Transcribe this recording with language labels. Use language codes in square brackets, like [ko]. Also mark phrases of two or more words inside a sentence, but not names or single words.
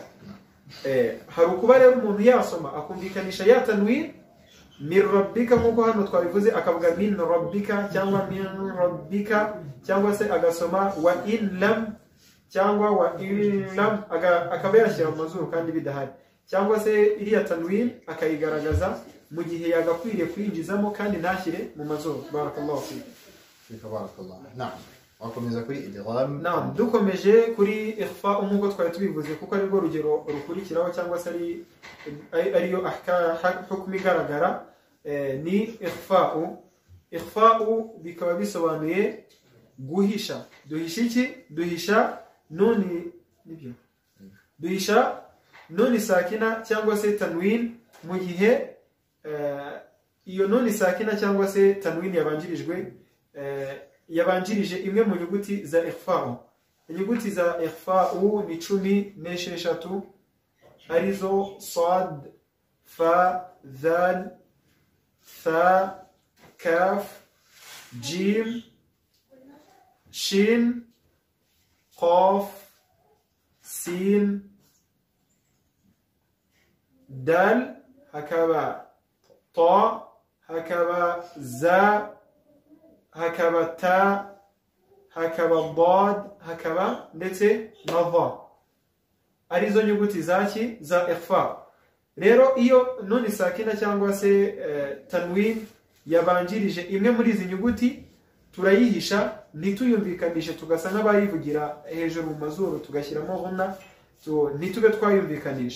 [rw] Hari ukuba rero umuntu yasoma akumvikanisha ya tanwin [ar] من ربك [rw] nk'uko hano twabivuze, akavuga [ar] من ربك [rw] cyangwa [ar] من ربك, [rw] cyangwa se agasoma [ar] وإن لم [rw] cyangwa [ar] وإن لم, [rw] akaba yashyira mu mazuru kandi bidahari, cyangwa se iriya tanwin akayigaragaza mu gihe yagakwiriye kuyinjizamo kandi ntashyire mu mazuru. [ar] بارك الله فيك. بارك الله. نعم. [rw] Wakomeza kuri idgham. Naam, dukomeje kuri ikhfa nk'uko twari tubivuze, kuko ari rwo rugero rukurikiraho cyangwa se ariyo hukmu igaragara, ni ikhfa'u. Ikhfa'u bikaba bisobanuye guhisha. Duhisha iki? Duhisha nuni, nibyo, duhisha nuni sakina cyangwa se tanwin mu gihe iyo nuni sakina cyangwa se tanwin yabanjirije imwe mu nyuguti za ikhfa'u. Inyuguti za ikhfa'u ni 16 arizo sad, fa, dhal, tha, kaf, jim, shin, qaf, sin, dal, hakaba ta, hakaba za, hakaba ta, hakaba dad, hakaba ndetse na dha, arizo nyuguti zaki za ikhfa. Rero iyo nuni sakina cyangwa se tanwin yabanjirije imwe muri izi nyuguti, turayihisha ntituyumvikanishe, tugasa n'abayivugira hejuru mu mazuru tugashyiramo ghunna, ntitube twayumvikanisha.